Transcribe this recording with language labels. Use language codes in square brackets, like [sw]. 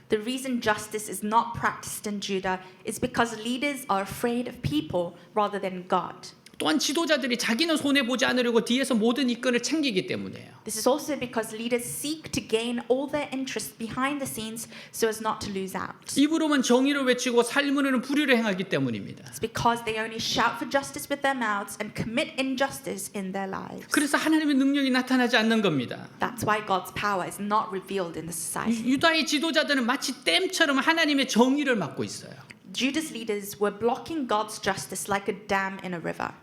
[en] The reason justice is not practiced in Judah is because leaders are afraid of people rather than God. [ko] 또한 지도자들이 자기는 손해보지 않으려고 뒤에서 모든 이권을 챙기기 때문이에요. [en] This is also because leaders seek to gain all their interests behind the scenes so as not to lose out. [ko] 입으로만 정의를 외치고 삶으로는 불의를 행하기 때문입니다. [en] It's because they only shout for justice with their mouths and commit injustice in their lives. [ko] 그래서 하나님의 능력이 나타나지 않는 겁니다. [en] That's why God's power is not revealed in the society. [ko] 유다의 지도자들은 마치 댐처럼 하나님의 정의를 막고 있어요. [en] Judah's leaders were blocking God's justice like a dam in a river.